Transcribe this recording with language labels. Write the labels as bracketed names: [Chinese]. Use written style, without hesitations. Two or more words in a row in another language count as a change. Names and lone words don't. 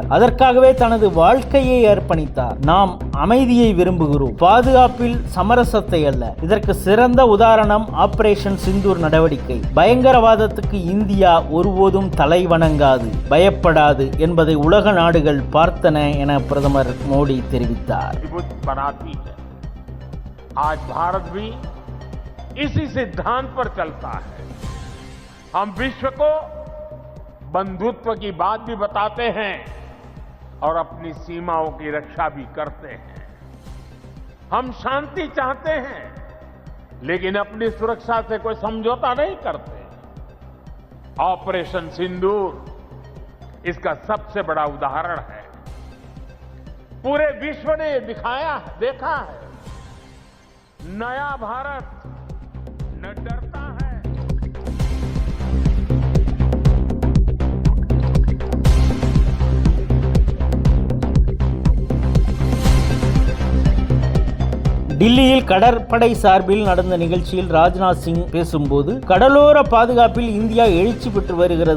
[Tamil] அதற்காகவே தனது வாழ்க்கையை அர்ப்பணித்தார். நாம் அமைதியை விரும்புகிறோம், பாதுகாப்பில் சமரசத்தை அல்ல. இதற்கு சிறந்த உதாரணம் ஆபரேஷன் சிந்தூர் நடவடிக்கை. பயங்கரவாதத்துக்கு இந்தியா ஒருபோதும் தலை வணங்காது, பயப்படாது என்பதை உலக நாடுகள் பார்த்தன என பிரதமர் மோடி தெரிவித்தார். [Hindi] आज भारत भी इसी सिद्धांत पर चलता है। हम विश्व को बंधुत्व की बात भी बताते हैं और अपनी सीमाओं की रक्षा भी करते हैं। हम शांति चाहते हैं, लेकिन अपनी सुरक्षा से कोई समझौता नहीं करते। ऑपरेशन सिंदूर इसका सबसे बड़ा उदाहरण है। पूरे विश्व ने देखा है, नया भारत न डरता है। [Tamil] டில்லியில் கடற்படை சார்பில் நடந்த நிகழ்ச்சியில் ராஜ்நாத் சிங் பேசும்போது, கடலோர பாதுகாப்பில் இந்தியா எழுச்சி பெற்று வருகிறது.